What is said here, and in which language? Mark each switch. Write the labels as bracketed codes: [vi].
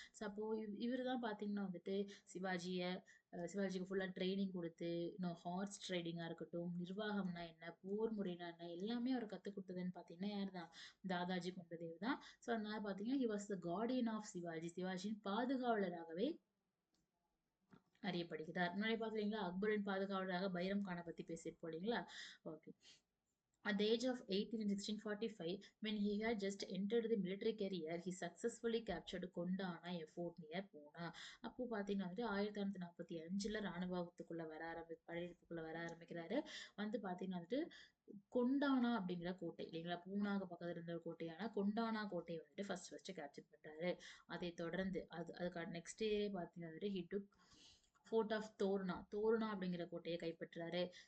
[ta] So அப்போ இவர் தான் பார்த்தீங்கன்னா வந்துட்டு சிவாஜிக்கு ஃபுல்லா ட்ரைனிங் கொடுத்து, இன்னும் ஹார்ஸ் ரைடிங்கா இருக்கட்டும், நிர்வாகம்னா என்ன, போர் முறைனா என்ன, எல்லாமே அவர் கத்துக் கொடுத்ததுன்னு பார்த்தீங்கன்னா யார் தான், தாதாஜி கொண்டதேவ் தான். ஸோ அதனால பார்த்தீங்கன்னா [en] he was the guardian of Shivaji, [ta] சிவாஜியின் பாதுகாவலராகவே அறியப்படுகிறார். முன்னாடி பாத்தீங்களா அக்பரின் பாதுகாவலராக பைரம் கானை பத்தி பேசியிருப்போம் இல்லைங்களா. Okay. [en] At the age of 18 in 1645, when he had just entered the military career, he successfully captured Kondana, a fort near Pune. [ta] அப்போ பார்த்தீங்கன்னா வந்துட்டு 1945ல படையெடுப்புக்குள்ள வர ஆரம்பிக்கிறாரு. வந்து பார்த்தீங்கன்னா வந்துட்டு கொண்டானா அப்படிங்கிற கோட்டை இல்லைங்களா, பூனாக்கு பக்கத்துல இருந்த ஒரு கோட்டையான கொண்டானா கோட்டையை வந்துட்டு ஃபர்ஸ்ட் கேப்சர் பண்றாரு. அதை தொடர்ந்து அதுக்கு நெக்ஸ்ட் டே பார்த்தீங்கன்னா வந்துட்டு [en] he took fort of Torna [ta] அப்படிங்கிற கோட்டையை கைப்பற்றாரு.